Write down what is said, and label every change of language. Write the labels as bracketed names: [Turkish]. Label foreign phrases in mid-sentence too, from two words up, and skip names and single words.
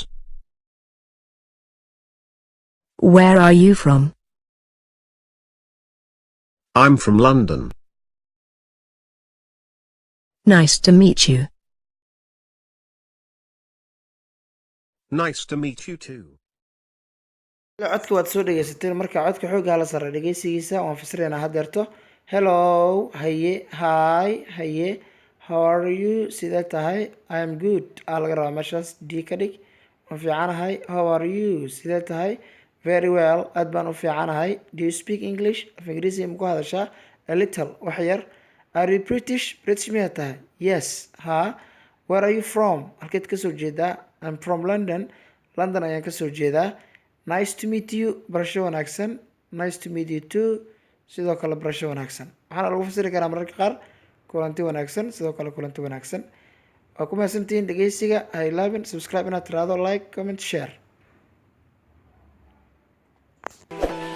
[English] Where are you from? I'm from London. Nice to meet you. Nice to meet you too. [Somali] codka waad soo dhageysateen marka codka xoogaa la sare dhageysigiisa waan fasirayna hadeerto. [English] Hello, haye, hi, haye, how are you, [Somali] sidee tahay? [English] I am good. [Somali] Laga rabaa meeshaas d ka dhig. waan fiicanahay. [English] How are you, [Somali] sidee tahay? [English] Very well. [Somali] aad baan u fiicanahay. [English] Do you speak English? [Somali] af ingiriisi ma ku hadashaa? [English] A little, [Somali] wax yar. [English] Are you British? British [Somali] miyaa tahay? [English] Yes. Ha. Where are you from? [Somali] halkeed ka soo jeedaa? [English] I'm from London. [Somali] London ayaan ka soo jeedaa. [English] Nice to meet you. [Somali] barasho wanaagsan. [English] Nice to meet you too. [Somali] sidoo kale barasho wanaagsan. waxaana lagu fasiri karaa mararka qaar kulanti wanaagsan, sidoo kale kulanti wanaagsan. waa ku mahadsantihiin dhegeysiga. ha ilaabin subscribe inaad tiraahdo, [English] like, comment, share.